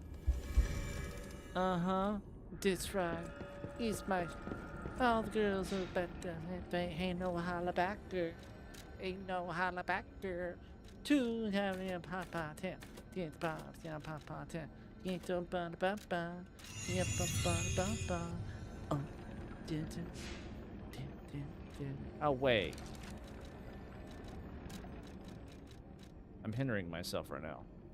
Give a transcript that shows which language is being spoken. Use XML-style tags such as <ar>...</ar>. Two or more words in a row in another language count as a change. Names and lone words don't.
<en>Uh-huh. That's right. He's my... All the girls are better. They ain't no holla back girl. Ain't no holla back girl. To have a papa ten. Get pop, yeah, papa ten. Get to ba ba ba. Yeah, ba ba ba ba. Oh, oh, wait. I'm hindering myself right now.</en>